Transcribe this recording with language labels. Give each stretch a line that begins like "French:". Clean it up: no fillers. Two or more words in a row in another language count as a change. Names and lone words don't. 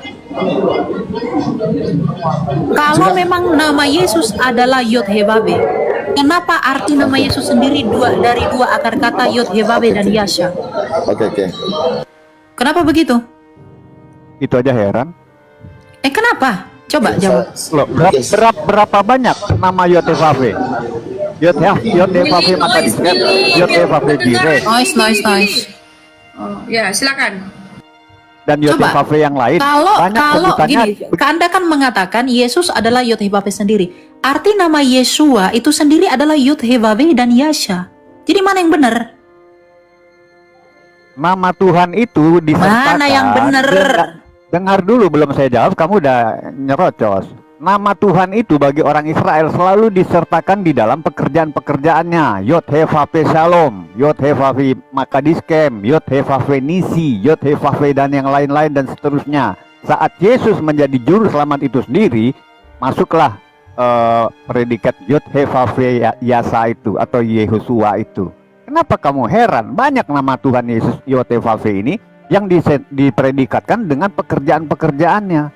Indonesian: Kalau memang nama Yesus adalah Yod-Heh-Vav-He, kenapa arti nama Yesus sendiri dari dua akar kata Yod-Heh-Vav-He dan Yasha? Oke. Kenapa begitu? Itu aja heran. Kenapa? Coba jawab. Loh, berapa banyak nama Yod-Heh-Vav-He? Yod-Heh-Vav-He maka disket, Yod-Heh-Vav-He Jireh, Noise. Oh, ya, silakan. dan Coba. Yod-Heh-Vav-He yang lain Kalau sebutannya. gini, Anda kan mengatakan Yesus adalah Yod-Heh-Vav-He sendiri. Arti nama Yesua itu sendiri adalah Yod-Heh-Vav-He dan Yasha. Jadi mana yang benar? Nama Tuhan itu disertakan. Mana yang benar? Dengar dulu, belum saya jawab, kamu udah nyerocos. Nama Tuhan itu bagi orang Israel selalu disertakan di dalam pekerjaan-pekerjaannya. Yod-Heh-Vav-He Shalom, Yod-Heh-Vav-He Makadiskem, Yod-Heh-Vav-He Nisi, Yod-Heh-Vav-He dan yang lain-lain dan seterusnya. Saat Yesus menjadi juru selamat itu sendiri, masuklah predikat Yod-Heh-Vav-He Yasa itu atau Yehosua itu. Kenapa kamu heran? Banyak nama Tuhan Yesus Yod-Heh-Vav-He ini yang dipredikatkan dengan pekerjaan-pekerjaannya.